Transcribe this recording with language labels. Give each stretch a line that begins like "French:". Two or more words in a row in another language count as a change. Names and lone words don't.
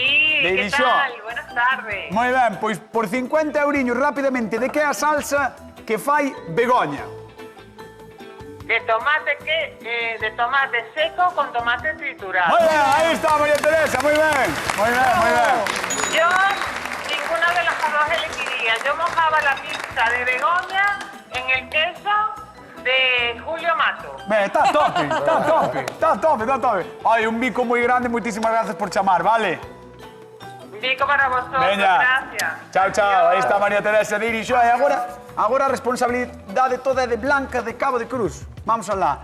Spanish: De ¿qué Ilixó. tal? Buenas tardes.
Galician: Moi ben, pois por 50 euriños rapidamente, de que é a salsa que fai Begoña? De tomate de tomate seco con tomate triturado. Moi ben, aí está María Teresa, moi ben.
Spanish: Yo ninguna de las dos elegiría. Yo mojaba la pizza de Begoña en el queso de Julio Mato.
Galician: Ben, está tope. Ai, un bico moi grande, moitísimas gracias por chamar, vale?
Spanish: Digo para vosotros,
Galician: Veña.
Spanish: gracias.
Galician: Chao, aí está María Teresa de Irixó. E agora a responsabilidade toda é de Blanca de Cabo de Cruz. Vamos alá.